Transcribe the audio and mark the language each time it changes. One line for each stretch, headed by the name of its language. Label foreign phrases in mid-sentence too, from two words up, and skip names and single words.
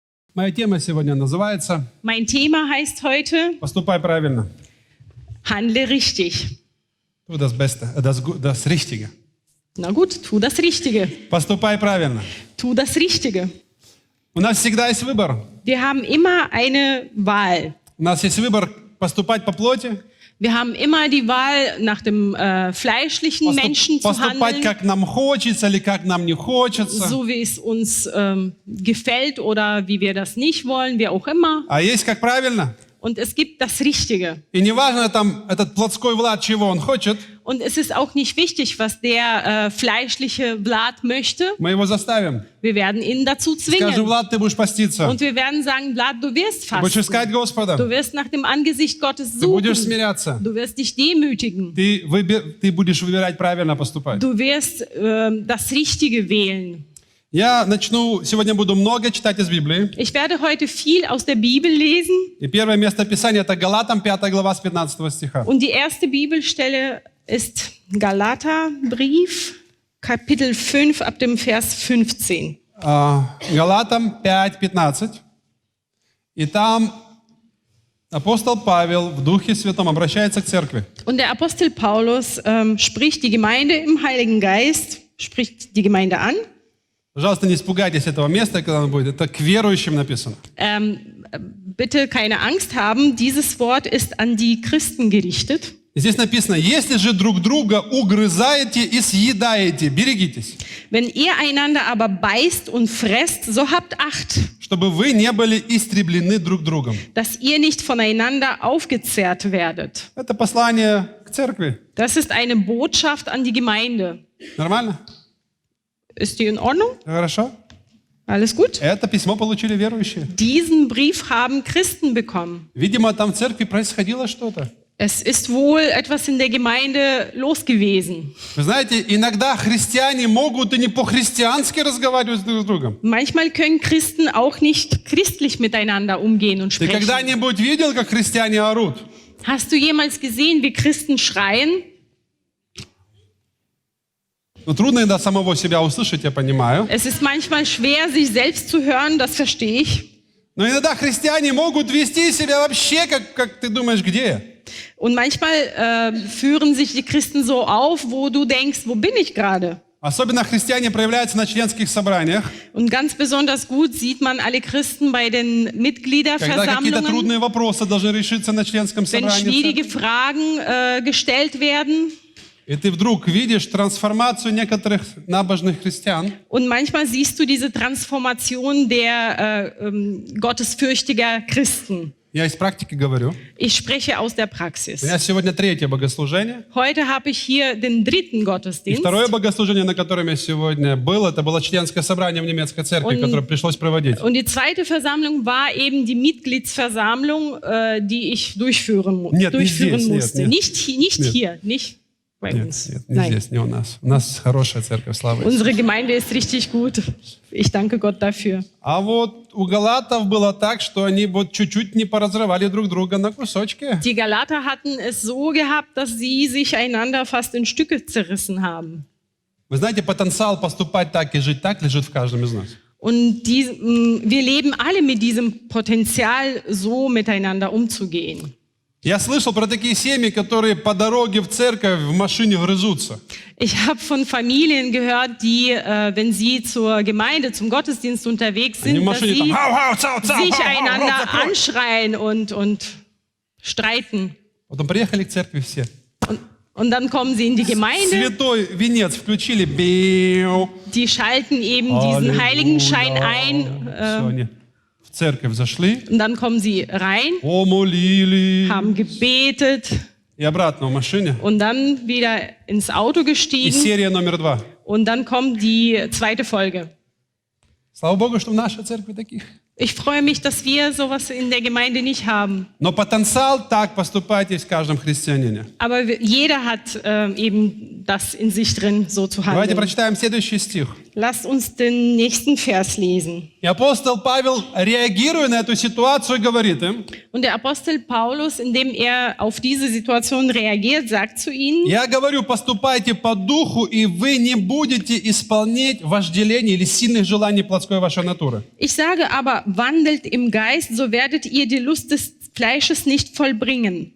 Russian: Моя тема сегодня называется
German: Mein Thema heißt heute,
Russian: «Поступай правильно».
German: handle richtig. Tu das Richtige. Na gut, tu das Richtige.
Russian: Поступай правильно.
German: Tu das Richtige.
Russian: У нас всегда есть выбор.
German: Wir haben immer eine Wahl.
Russian: У нас есть выбор поступать по плоти,
German: Wir haben immer die Wahl, nach dem fleischlichen Menschen zu
Russian: поступать,
German: handeln,
Russian: как нам хочется или как нам не хочется.
German: so wie es uns gefällt oder wie wir das nicht wollen, wie auch immer.
Russian: А есть как правильно.
German: Und es gibt das Richtige.
Russian: И неважно там этот плотской Влад, чего он хочет,
German: Und es ist auch nicht wichtig, was der fleischliche Vlad möchte.
Russian: мы его заставим.
German: Wir werden ihn dazu
Russian: Скажем,
German: zwingen.
Russian: Влад, ты будешь поститься.
German: Und wir werden sagen, Vlad, du wirst
Russian: Ты будешь
German: fasten.
Russian: искать Господа.
German: Du wirst nach dem Angesicht Gottes
Russian: Ты будешь
German: suchen.
Russian: смиряться.
German: Du wirst dich demütigen.
Russian: Ты будешь выбирать правильно поступать.
German: Du wirst das Richtige wählen.
Russian: Я начну, сегодня буду много читать из Библии.
German: Ich werde heute viel aus der Bibel lesen.
Russian: И первое место Писания это Галатам, 5 глава с 15 стиха.
German: Und die erste Bibelstelle ist Galaterbrief, Kapitel 5, ab dem Vers 15.
Russian: Галатам 5:15. И там апостол Павел в Духе Святом обращается к церкви.
German: Und der Apostel Paulus spricht die Gemeinde im Heiligen Geist, spricht die Gemeinde an.
Russian: Пожалуйста, не испугайтесь этого места, когда оно будет. Это к верующим написано.
German: Bitte keine Angst haben, dieses Wort ist an die Christen gerichtet.
Russian: И здесь написано, если же друг друга угрызаете и съедаете, берегитесь,
German: Wenn ihr einander aber beißt und fresst, so habt Acht,
Russian: чтобы вы не были истреблены друг другом.
German: dass ihr nicht voneinander aufgezehrt werdet.
Russian: Это послание к церкви.
German: Das ist eine Botschaft an die Gemeinde.
Russian: Нормально?
German: Ist die in Ordnung?
Russian: Хорошо?
German: Alles gut?
Russian: Это письмо получили верующие.
German: Diesen Brief haben Christen bekommen.
Russian: Видимо, там в церкви происходило что-то.
German: Es ist wohl etwas in der Gemeinde los gewesen.
Russian: Вы знаете, иногда христиане могут и не по-христиански разговаривать друг с другом.
German: Manchmal können Christen auch nicht christlich miteinander umgehen und
Russian: Ты
German: sprechen.
Russian: когда-нибудь видел, как христиане орут?
German: Hast du jemals gesehen, wie Christen schreien?
Russian: Ну, трудно иногда самого себя услышать, я понимаю.
German: Es ist manchmal schwer, sich selbst zu hören, das verstehe ich.
Russian: Но иногда христиане могут вести себя вообще, как ты думаешь, где я?
German: Und manchmal führen sich die Christen so auf, wo du denkst, wo bin ich gerade?
Russian: Особенно христиане проявляются на членских собраниях,
German: Und ganz besonders gut sieht man alle Christen bei den
Russian: когда какие-то
German: Mitgliederversammlungen,
Russian: трудные вопросы должны решиться на членском
German: wenn
Russian: собрании.
German: schwierige Fragen gestellt werden.
Russian: И ты вдруг видишь трансформацию некоторых набожных христиан,
German: Und manchmal siehst du diese Transformation der gottesfürchtiger Christen.
Russian: я из практики говорю.
German: Ich spreche aus der
Russian: У
German: Praxis.
Russian: меня сегодня третье богослужение.
German: Heute habe ich hier den dritten
Russian: И
German: Gottesdienst.
Russian: второе богослужение, на котором я сегодня был, это было членское собрание в немецкой церкви, которое пришлось проводить.
German: Und die zweite Versammlung war eben die Mitgliedsversammlung, die ich durchführen
Russian: Нет, не здесь,
German: musste.
Russian: нет.
German: Nicht hier, nicht bei
Russian: Нет,
German: uns.
Russian: нет, не
German: Nein.
Russian: здесь, не у нас. У нас хорошая церковь, слава Иисусу.
German: Unsere Gemeinde ist richtig gut. Ich danke Gott dafür.
Russian: А вот у галатов было так, что они вот чуть-чуть не поразрывали друг друга на кусочки.
German: Die Galater hatten es so gehabt, dass sie sich einander fast in Stücke zerrissen haben.
Russian: Вы знаете, потенциал поступать так и жить так лежит в каждом из нас.
German: Und wir leben alle mit diesem Potenzial, so miteinander umzugehen.
Russian: Я слышал про такие семьи, которые по дороге в церковь в машине грызутся.
German: Ich habe von Familien gehört, die, wenn sie zur Gemeinde, zum Gottesdienst unterwegs
Russian: Они в
German: sind, dass
Russian: машине там
German: sie «Хау-хау, цау-цау, sich
Russian: хау-хау, рот
German: einander
Russian: закрой».
German: anschreien und streiten.
Russian: Потом приехали к церкви все.
German: Und dann kommen sie in die Gemeinde,
Russian: Святой венец включили. Биу.
German: die schalten eben diesen Heiligenschein
Russian: Все,
German: ein
Russian: они в церковь зашли,
German: und dann kommen sie rein,
Russian: помолили
German: haben gebetet
Russian: и обратно в машине.
German: und dann wieder ins Auto
Russian: И
German: gestiegen
Russian: серия номер 2.
German: und dann kommt die zweite Folge.
Russian: Слава Богу, что в нашей церкви таких.
German: Ich freue mich, dass wir sowas in der Gemeinde nicht haben.
Russian: Но потенциал так поступать есть в каждом христианине.
German: Aber jeder hat eben das in sich drin, so zu
Russian: Давайте
German: handeln.
Russian: прочитаем следующий стих.
German: Lasst uns den nächsten Vers lesen.
Russian: И апостол Павел, реагируя на эту ситуацию, говорит им:
German: Und der Apostel Paulus, indem er auf diese Situation reagiert, sagt zu ihnen:
Russian: я говорю, поступайте по духу, и вы не будете исполнять вожделение или сильных желаний плотской вашей натуры.
German: Ich sage aber, wandelt im Geist, so werdet ihr die Lust des Fleisches nicht vollbringen.